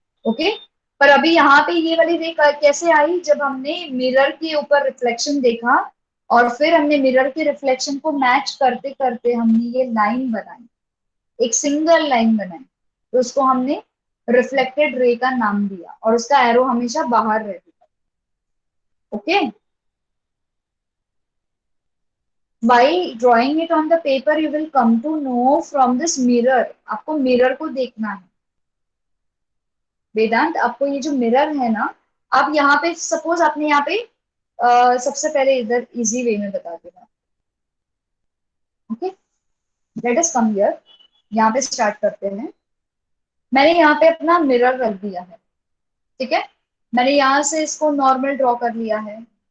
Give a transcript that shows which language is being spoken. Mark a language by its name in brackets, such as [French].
[Hindi] Okay, पर अभी यहाँ पे ये वाली रे कैसे आई, जब हमने मिरर के ऊपर रिफ्लेक्शन देखा और फिर हमने मिरर के रिफ्लेक्शन को मैच करते करते हमने ये लाइन बनाई, एक सिंगल लाइन बनाई, तो उसको हमने रिफ्लेक्टेड रे का नाम दिया और उसका एरो हमेशा बाहर रहता है। [English] okay, by drawing it on the paper you will come to know from this mirror, [Hindi] आपको मिरर को देखना है वेदांत। आपको ये जो मिरर है ना, आप यहाँ पे सपोज आपने यहाँ पे सबसे पहले इधर इजी वे में बता देना। [English] okay, let us come here, [Hindi] यहाँ पे स्टार्ट करते हैं। मैंने यहाँ पे अपना मिरर रख दिया है, ठीक है, मैंने यहाँ से इसको नॉर्मल ड्रॉ कर लिया है।